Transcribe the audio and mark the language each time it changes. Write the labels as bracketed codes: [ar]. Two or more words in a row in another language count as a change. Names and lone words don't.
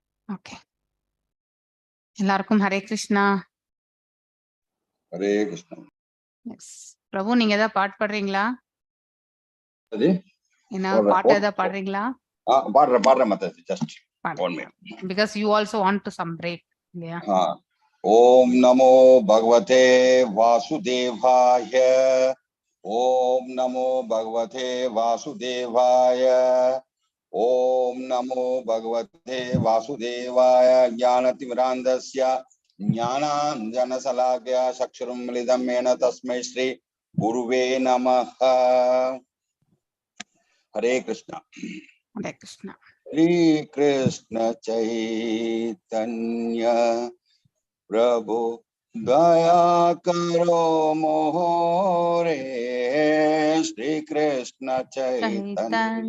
[ta] ஓகே, எல்லாருக்கும் ஹரே கிருஷ்ணா. ஹரே கிருஷ்ணா. எஸ் பிரபு, நீங்க ஏதாவது பாட்டு பாடுறீங்களா? அது என்ன பாட்டு ஏதாவது பாடுறீங்களா? பாடுறேன் மாதாஜி, [en] just 1 minute. Because you also want to some break. Yeah. [sa] ॐ नमो भगवते वासुदेवाय. ॐ नमो भगवते वासुदेवाय. ॐ नमो भगवते वासुदेवाय. ज्ञानतिमिरान्धस्य ज्ञानाञ्जनशलाकया चक्षुरम् मिलितम् येन तस्मै श्री गुरवे नमः. [hi] हरे कृष्णा. हरे कृष्णा. [bn] শ্রী কৃষ্ণ চৈতন্য প্রভু দয়া করো মোরে. শ্রী কৃষ্ণ চৈতন্য